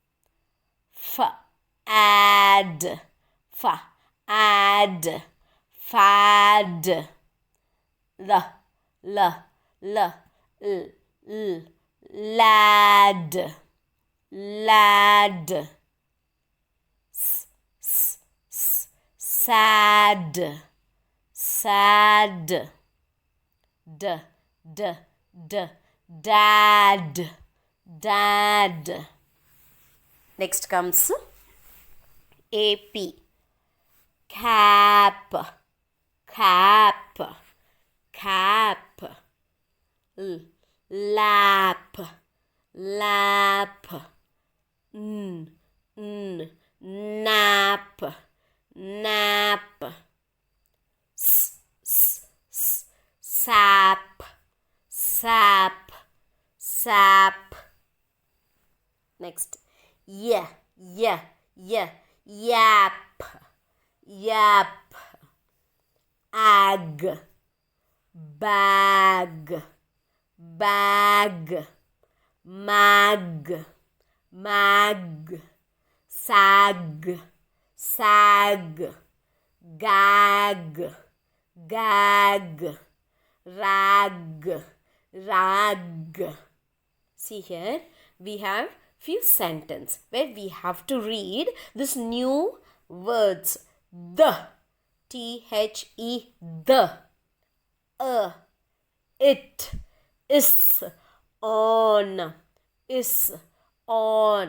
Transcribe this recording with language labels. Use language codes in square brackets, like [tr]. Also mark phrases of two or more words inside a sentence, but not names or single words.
[en] add, add, fad, lad, lad, sad, sad, dad, dad. Next comes ap, cap, cap, cap. Lap, lap. Nap, nap. Sap, sap, sap. Next, yap, yap. Ag, bag, bag. Mag, mag. Sag, sag. Gag, gag. Rag, rag. See here, we have few sentences where we have to read this new words. The, T-H-E, the. It, is, on, is, on.